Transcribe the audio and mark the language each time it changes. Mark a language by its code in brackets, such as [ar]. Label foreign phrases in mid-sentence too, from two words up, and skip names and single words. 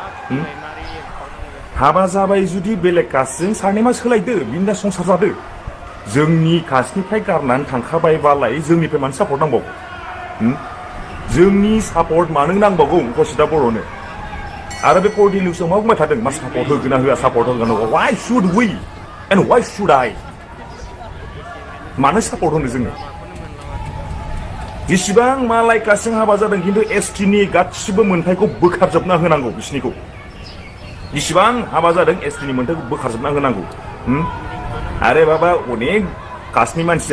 [brx] हाबा जाबाय जुदि बेलेग कास्टजों सारनेमा सोलायदो बिन्दा संसार जादो जोंनि कास्टनिफ्राय गारनानै थांखाबायबालाय जोंनिफ्राय मानो सापर्ट नांबावगौ जोंनि सापर्ट मानो नांबावगौ अंकुशिता बर'नो आरो बे [en] portal news [brx] मा बुंबाय थादों मा सापर्ट होगोन ना होआ सापर्ट होगोन [en] why should we and why should I [brx] मानो सापर्ट होनो जोङो जेसेबां मालाय कास्टजों हाबा जादों खिन्थु एसटिनि गासिबो मोन्थायखौ बोखारजोबना होनांगौ बिसिनिखौ जेसेबां हाबा जादों एसटिनि मोन्थायखौ बोखारजोबना होनांगौ आरे बाबा अनेक कास्टनि मानसिया